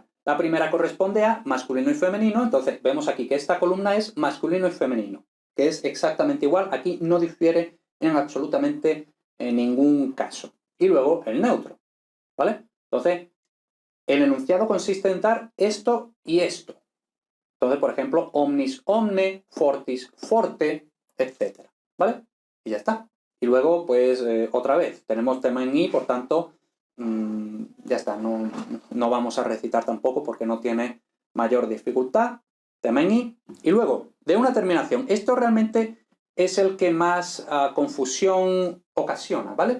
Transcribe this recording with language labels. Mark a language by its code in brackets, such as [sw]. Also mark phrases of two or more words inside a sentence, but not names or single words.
[es] La primera corresponde a masculino y femenino, entonces vemos aquí que esta columna es masculino y femenino, que es exactamente igual, aquí no difiere en absolutamente ningún caso. Y luego el neutro, ¿vale? Entonces, el enunciado consiste en dar esto y esto. Entonces, por ejemplo, [la] omnis omne, fortis forte, [es] etc., ¿vale? Y ya está. Y luego, pues, otra vez, tenemos tema en i, por tanto, ya está, no vamos a recitar tampoco porque no tiene mayor dificultad. Tema en i. Y luego, de una terminación. Esto realmente es el que más confusión ocasiona, ¿vale?